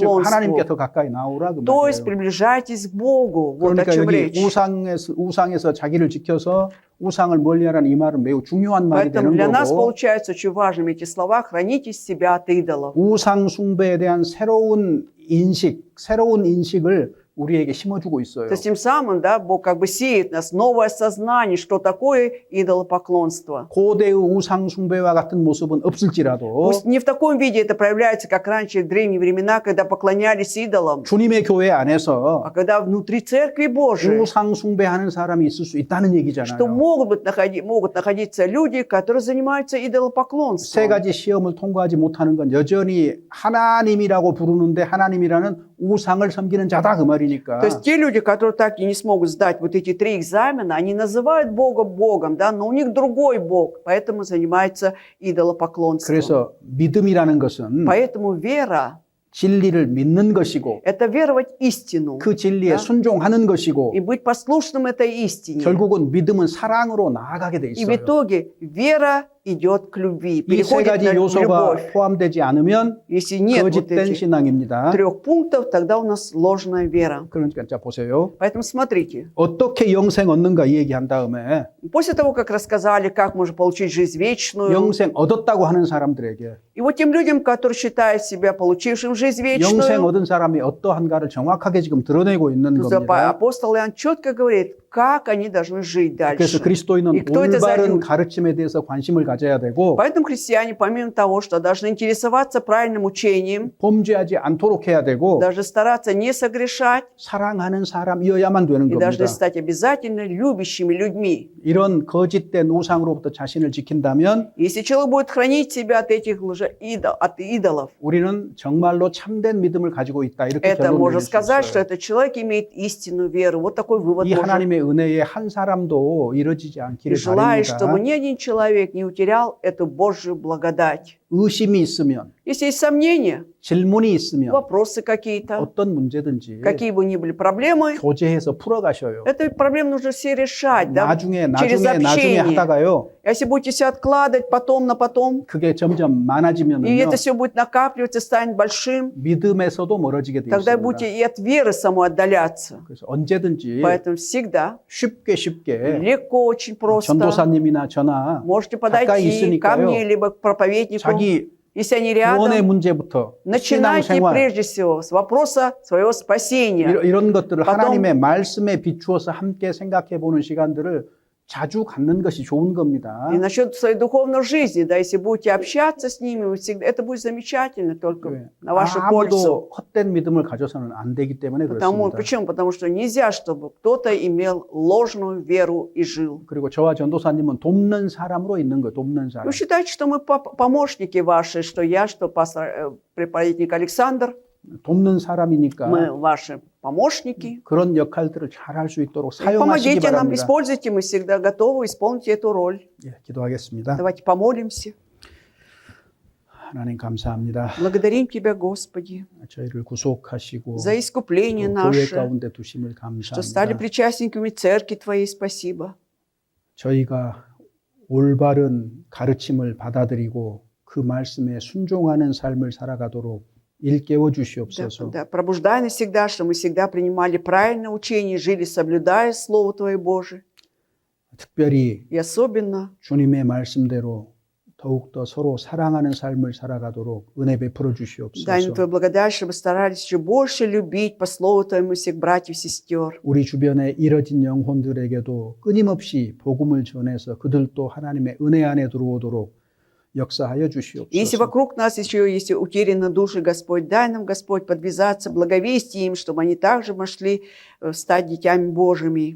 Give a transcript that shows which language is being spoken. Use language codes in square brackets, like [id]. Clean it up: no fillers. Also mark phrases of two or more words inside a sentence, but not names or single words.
[ko] 하나님께 더 가까이 나오라 그 [ru] То есть [ko] 말이에요. [ru] приближайтесь к Богу. Вот о [ko] 그러니까 [ru] чем [ko] 여기 [ru] речь. [ko] 우상에서 자기를 지켜서 우상을 멀리하라는 이 말은 매우 중요한 말이 [ru] Поэтому [ko] 되는 [ru] для нас [ko] 거고 [ru] получается очень важными эти слова «храните себя от идолов». [ko] 우상 숭배에 대한 새로운 인식을 우리에게 심어주고 있어요. [ru] То есть тем самым, да, Бог как бы сеет в нас новое сознание, что такое идолопоклонство. [ko] 고대의 우상 숭배와 같은 모습은 없을지라도 [ru] Пусть не в таком виде это проявляется, как раньше в древние времена, когда поклонялись идолам, [ko] 주님의 교회 안에서 [ru] а когда внутри Церкви Божией, [ko] 우상 숭배하는 사람이 있을 수 있다는 [ru] что [ko] 얘기잖아요. [ru] могут находиться люди, которые занимаются [ko] 세 [ru] идолопоклонством. [ko] 가지 시험을 통과하지 못하는 건 여전히 하나님이라고 부르는데 하나님이라는 우상을 섬기는 자다 그 말이니까. [ru] То есть те люди, которые так и не смогут сдать вот эти 3 экзамена, они называют Бога Богом, да, но у них другой Бог, поэтому занимаются идолопоклонством. [ko] 그래서 믿음이라는 것은 [ru] Поэтому вера [ko] 진리를 믿는 것이고 [ru] это веровать истину [ko] 그 진리에 [ru] Да. [ko] 순종하는 것이고 [ru] и быть послушным этой истине. [ko] 결국은 믿음은 사랑으로 나아가게 돼 [ru] И в [ko] 있어요. [ru] итоге вера идет к любви, [ko] 이 세 [ru] переходит [ko] 가지 [ru] на [ko] 요소가 [ru] любовь. [ko] 포함되지 않으면 [ru] Если нет вот [ko] 거짓된 [ru] этих [ko] 신앙입니다. [ru] 3 пунктов, тогда у нас ложная вера. [ko] 그러니까 자 보세요. [ru] Поэтому смотрите, [ko] 어떻게 영생 얻는가 이 얘기한 다음에 [ru] после того, как рассказали, как можно получить жизнь вечную, [ko] 영생 얻었다고 하는 사람들에게 [ru] и вот тем людям, которые считают себя получившим жизнь [ko] 영생 [ru] вечную, [ko] 얻은 사람이 어떠한가를 정확하게 지금 드러내고 있는 [ru] то [ko] 겁니다. [ru] апостол Иоанн четко говорит, как они должны жить [ko] 그래서 [ru] дальше. [ko] 그리스도인은 [ru] И кто это за [ko] 올바른 [ru] люди? [ko] 가르침에 대해서 관심을 가져야 되고 [ru] Поэтому христиане, помимо того, что должны интересоваться правильным учением, [ko] 범죄하지 않도록 해야 되고 [ru] должны стараться не согрешать [ko] 사랑하는 사람이어야만 되는 [ru] и должны [ko] 겁니다. [ru] стать обязательно любящими людьми. [ko] 이런 거짓된 우상으로부터 자신을 지킨다면 [ru] Если человек будет хранить себя от этих от идолов, [ko] 우리는 정말로 참된 믿음을 가지고 있다. 이렇게 [ru] это [ko] 결론 [ru] можно [ko] 내릴 수 [ru] сказать, что [ko] 있어요. [ru] этот человек имеет истинную веру. Вот такой вывод [ko] 이 [ru] можно. [ko] 하나님의 은혜에 한 사람도 이루어지지 [ru] И [ko] 않기를 [ru] желаю, чтобы [ko] 바랍니다. [ru] ни один человек не утерял эту Божью благодать. [ko] 의심이 있으면, [ru] Если есть сомнения, [ko] 질문이 있으면 [ru] вопросы какие-то, [ko] 어떤 문제든지 [ru] какие бы ни были проблемы, [ko] 교제해서 풀어가셔요. [ru] эту проблему нужно все решать, да? [ko] 나중에 [ru] через общение. [ko] 하다가요. [ru] Если будете все откладывать потом на потом, [ko] 그게 점점 [ru] и [ko] 많아지면요. [ru] это все будет накапливаться, станет большим, [ko] 믿음에서도 멀어지게 돼 [ru] тогда [ko] 있습니다. [ru] будете и от веры самой отдаляться. [ko] 그래서 언제든지 [ru] Поэтому всегда [ko] 쉽게 [ru] легко, очень просто [ko] 전도사님이나 저나 [ru] можете [ko] 가까이 [ru] подойти ко [ko] 있으니까요. [ru] мне, либо к проповеднику, [ko] 자기 [ru] если они [ko] 구원의 [ru] рядом. [ko] 문제부터 [ru] Начинайте [ko] 신앙생활 [ru] прежде всего с вопроса своего спасения. [ko] 이런 것들을 [ru] потом- [ko] 하나님의 말씀에 비추어서 함께 생각해 보는 시간들을 자주 갖는 것이 좋은 겁니다. [ru] И насчет своей духовной жизни, да, если будете общаться с ними, вы всегда, это будет замечательно, только [ko] 네. [ru] на вашу пользу. [ko] 아무도 헛된 믿음을 가져서는 안 되기 때문에 그렇습니다. [ru] Почему? Потому что нельзя, чтобы кто-то имел ложную веру и жил. [ko] 그리고 저와 전도사님은 돕는 사람으로 있는 거예요. 돕는 사람. [ru] Вы считаете, что мы помощники ваши, что я, что проповедник Александр, [ko] 돕는 사람이니까 [ru] мы ваши помощники. [ko] 그런 역할들을 잘 할 수 있도록 사용하시기 [ru] Помогите нам, [ko] 바랍니다. [ru] используйте, мы всегда готовы исполнить эту роль. [ko] 예, 기도하겠습니다. [ru] Давайте помолимся. [ko] 하나님 감사합니다. [ru] Благодарим Тебя, Господи, [ko] 저희를 구속하시고 [ru] за искупление [ko] 또 교회 [ru] наше, [ko] 가운데 두심을 [ru] что стали [ko] 감사합니다. [ru] причастниками Церкви Твоей. Спасибо. [ko] 저희가 올바른 가르침을 받아들이고 그 말씀에 순종하는 삶을 살아가도록 일깨워 주시옵소서. [ru] Да, пробуждай нас всегда, что мы всегда принимали правильное учение, жили, соблюдая Слово Твое Божие. [ko] 특별히 [ru] И особенно [ko] 주님의 말씀대로 더욱더 서로 사랑하는 삶을 살아가도록 은혜 베풀어 [ru] дай нам [ko] 주시옵소서. [ru] Твою благодать, чтобы старались еще больше любить по Слову Твоему всех братьев и сестер. [ko] 우리 주변에 이뤄진 영혼들에게도 끊임없이 복음을 전해서 그들도 하나님의 은혜 안에 들어오도록 역사하여 [ru] И если [ko] 주시옵소서. [ru] вокруг нас еще есть утеряны души, Господь, дай нам, Господь, подвязаться, благовестие им, чтобы они также могли стать детьми Божьими.